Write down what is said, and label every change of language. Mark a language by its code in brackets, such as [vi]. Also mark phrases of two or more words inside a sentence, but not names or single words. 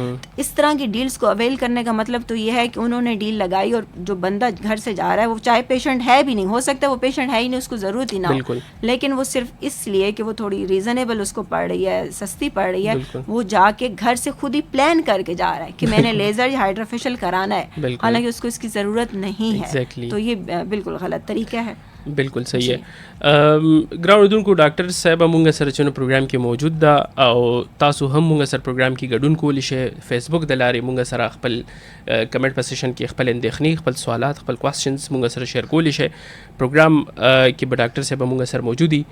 [ur] اس طرح کی ڈیلز کو اویل کرنے کا مطلب تو یہ ہے کہ انہوں نے ڈیل لگائی اور جو بندہ گھر سے جا رہا ہے وہ چاہے پیشنٹ ہے بھی نہیں, ہو سکتا ہے وہ پیشنٹ ہے ہی نہیں, اس کو ضرورت ہی نہ ہو, لیکن وہ صرف اس لیے کہ وہ تھوڑی ریزنیبل اس کو پڑ رہی ہے, سستی پڑ رہی ہے, وہ جا کے گھر سے خود ہی پلان کر کے جا رہا ہے کہ میں نے لیزر یا ہائڈرا فیشل کرانا ہے, حالانکہ اس کو اس کی ضرورت نہیں ہے. تو یہ بالکل غلط طریقہ ہے. بالکل صحیح ہے. [ps] ګرانو اوریدونکو ډاکټر صاحب مونږ سره چې پروګرام کې موجود ده او تاسو هم مونږ سره پروګرام کې ګډون کولی شئ. فیسبوک د لارې مونږ سره خپل کمنټ په سیشن کې خپل اندېښنې, خپل سوالات, خپل کوېسچنز مونږ سره شیر کولی شئ. پروګرام کې به ډاکټر صاحب مونږ سره موجود دي.